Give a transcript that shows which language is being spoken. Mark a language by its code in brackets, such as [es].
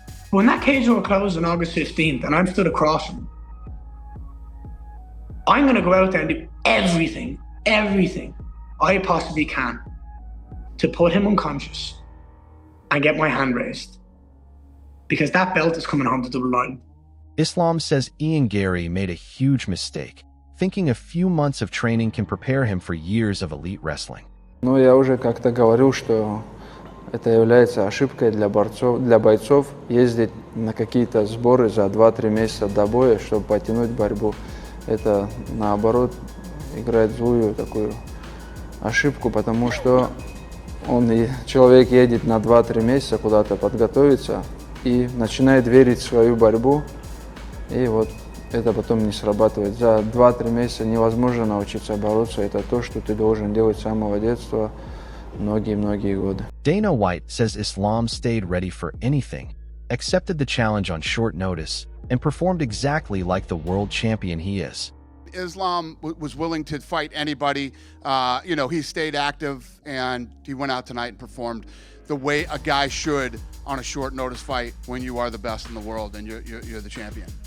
[en] When that cage door closed on August 15th and I'm stood across from him, I'm going to go out there and do everything I possibly can to put him unconscious and get my hand raised. Because that belt is coming home to double line. Islam says Ian Garry made a huge mistake, thinking a few months of training can prepare him for years of elite wrestling. [ru] Ну, я уже как-то говорил, что это является ошибкой для бойцов ездить на какие-то сборы за 2-3 месяца до боя, чтобы потянуть борьбу. Это, наоборот, играет злую такую ошибку, потому что человек едет на 2-3 месяца куда-то подготовиться и начинает верить в свою борьбу, и вот это потом не срабатывает. За 2-3 месяца невозможно научиться бороться. Это то, что ты должен делать с самого детства многие-многие годы. [en] Dana White says Islam stayed ready for anything, accepted the challenge on short notice, and performed exactly like the world champion he is. Islam was willing to fight anybody. He stayed active, and he went out tonight and performed the way a guy should on a short notice fight when you are the best in the world and you're the champion.